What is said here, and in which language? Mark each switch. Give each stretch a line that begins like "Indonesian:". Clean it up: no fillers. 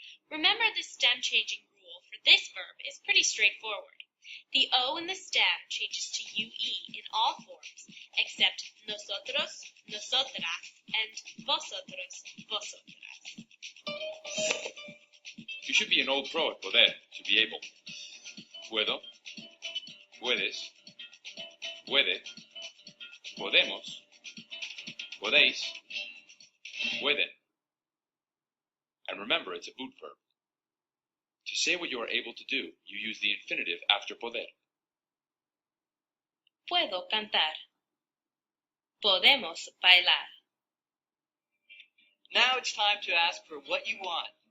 English: Remember, the stem changing rule for this verb is pretty straightforward. The O in the stem changes to UE in all forms except nosotros, nosotras, and vosotros, vosotras. You should be an old pro at poder, to be able.
Spanish: Puedo, puedes, puede, podemos, podéis, pueden.
English: And remember, it's a boot verb. To say what you are able to do, you use the infinitive after poder.
Spanish: Puedo cantar. Podemos bailar.
English: Now it's time to ask for what you want.